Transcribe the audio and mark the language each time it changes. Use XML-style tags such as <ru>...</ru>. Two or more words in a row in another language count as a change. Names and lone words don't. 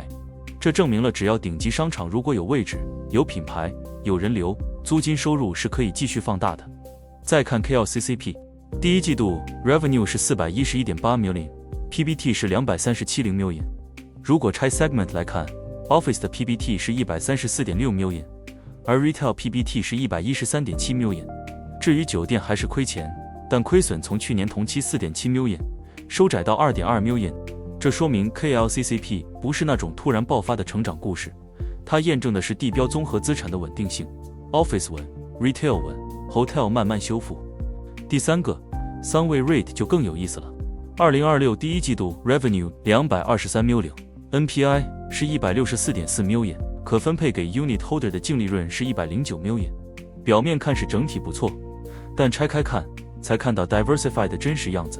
<zh>這證明了只要頂級商場如果有位置、有品牌、有人流，租金收入是可以繼續放大的。再看 KLCCP， 第一季度 revenue 是 411.8 million， PBT 是237 million。如果拆 segment 來看， Office 的 PBT 是 134.6 million， 而 Retail PBT 是 113.7 million。至於酒店還是虧錢，但虧損從去年同期 4.7 million 收窄到 2.2 million。這說明 KLCCP 不是那種突然爆發的成長故事，它驗證的是地標綜合資產的穩定性。 Office 穩， Retail 穩， Hotel 慢慢修復。第三個 Sunway REIT 就更有意思了。2026第一季度 revenue 223 million， NPI 是 164.4 million， 可分配給</zh> <en>unit holder</en> <zh>的净利潤是109 million。表面看是整體不錯，但拆開看才看到 Diversified 的真實樣子。</zh>